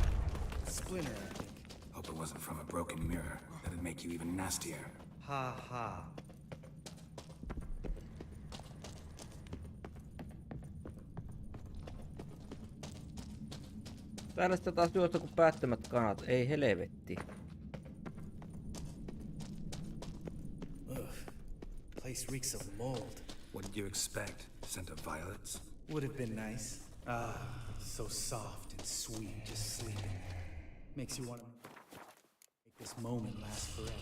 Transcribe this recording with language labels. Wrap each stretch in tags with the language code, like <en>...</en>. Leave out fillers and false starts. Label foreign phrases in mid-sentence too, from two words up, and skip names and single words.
<en>Splinter, I think. Hope it wasn't from a broken mirror. That'd make you even nastier. Ha ha.</en> <fi>Täällä sitä taas juosta kuin päättömät kanat. Ei helvetti. Ugh.</fi> <en>Place reeks of mold. What did you expect? Scent of violets? Would have been nice. Ah, so soft and sweet, just sleeping. Makes you want to make this moment last forever.</en>